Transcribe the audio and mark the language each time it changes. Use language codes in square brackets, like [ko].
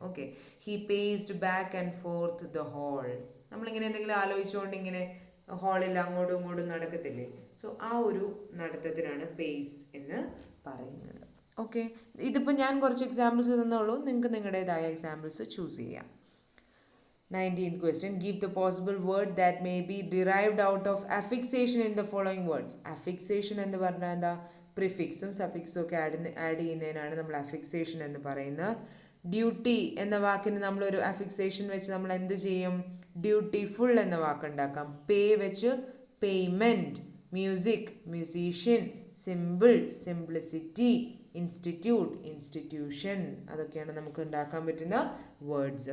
[ml] Okay, [en] He paced back and forth the hall. [ml] നമ്മളിങ്ങനെ എന്തെങ്കിലും ആലോചിച്ചുകൊണ്ട് ഇങ്ങനെ ഹാളിൽ അങ്ങോട്ടും ഇങ്ങോട്ടും നടക്കത്തില്ലേ, സോ ആ ഒരു നടത്തത്തിനാണ് പേസ് എന്ന് പറയുന്നത്. ഓക്കെ, ഇതിപ്പോൾ ഞാൻ കുറച്ച് എക്സാമ്പിൾസ് തന്നുള്ളൂ, നിങ്ങൾക്ക് നിങ്ങളുടേതായ എക്സാമ്പിൾസ് ചൂസ് ചെയ്യാം. [en] 19th question, give the possible word that may be derived out of affixation in the following words. [ml] affixation എന്ന് പറഞ്ഞാൽ എന്താ, പ്രിഫിക്സും സഫിക്സും ഒക്കെ ആഡ് ചെയ്യുന്നതിനാണ് നമ്മൾ affixation എന്ന് പറയുന്നത്. ഡ്യൂട്ടി എന്ന വാക്കിന് നമ്മളൊരു affixation വെച്ച് നമ്മൾ എന്ത് ചെയ്യും, ഡ്യൂട്ടിഫുൾ എന്ന വാക്കുണ്ടാക്കാം. പേ വെച്ച് payment, music musician, simple simplicity, institute institution, അതൊക്കെയാണ് നമുക്ക് ഉണ്ടാക്കാൻ പറ്റുന്ന വേർഡ്സ്.